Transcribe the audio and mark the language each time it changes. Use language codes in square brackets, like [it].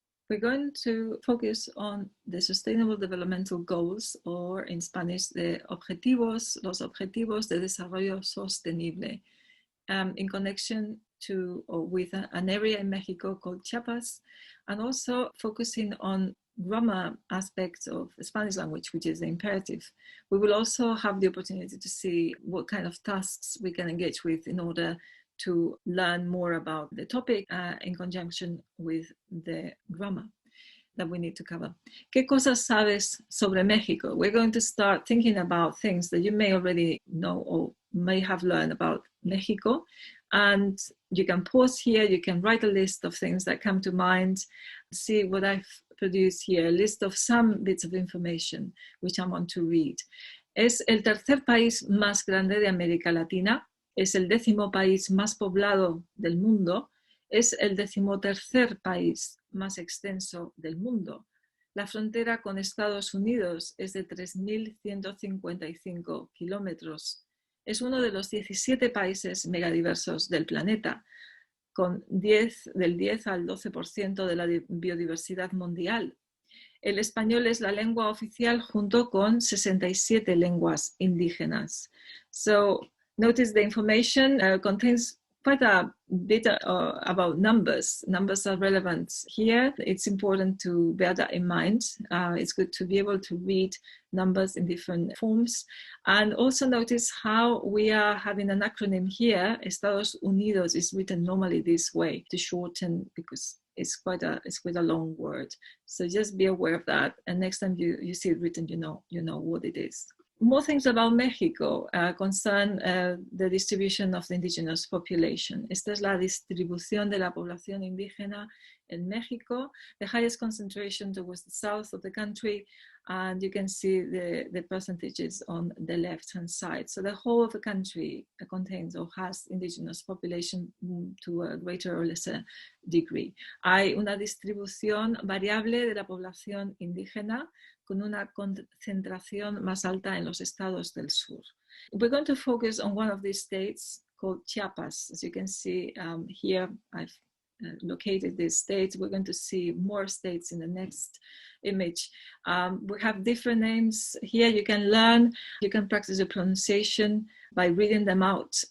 [en] We're going to focus on the Sustainable Developmental Goals, or in Spanish, [es] los objetivos de desarrollo sostenible, [en] in connection to or with an area in Mexico called Chiapas, and also focusing on grammar aspects of the Spanish language, which is the imperative. We will also have the opportunity to see what kind of tasks we can engage with in order to learn more about the topic in conjunction with the grammar that we need to cover. [es] ¿Qué cosas sabes sobre Mexico? [en] We're going to start thinking about things that you may already know or may have learned about Mexico. And you can pause here, you can write a list of things that come to mind. See what I've produced here, a list of some bits of information which I want to read. [es] Es el tercer país más grande de América Latina. Es el 10º país más poblado del mundo. Es el 13º país más extenso del mundo. La frontera con Estados Unidos es de 3.155 kilómetros. Es uno de los 17 países megadiversos del planeta, con del 10 al 12% de la biodiversidad mundial. El español es la lengua oficial junto con 67 lenguas indígenas. [en] So, notice the information contains quite a bit about numbers. Numbers are relevant here. It's important to bear that in mind. It's good to be able to read numbers in different forms. And also notice how we are having an acronym here. Estados Unidos is written normally this way to shorten, because it's quite a long word. So just be aware of that. And next time you see it written, you know what it is. More things about México concern the distribution of the indigenous population. [es] Esta es la distribución de la población indígena en México. [en] The highest concentration towards the south of the country, and you can see the percentages on the left-hand side. So the whole of the country contains or has indigenous population to a greater or lesser degree. [es] Hay una distribución variable de la población indígena, con una concentración más alta en los estados del sur. [en] We're going to focus on one of these states called Chiapas. As you can see here, I've located these states. We're going to see more states in the next image. We have different names here. You can learn, you can practice the pronunciation by reading them out.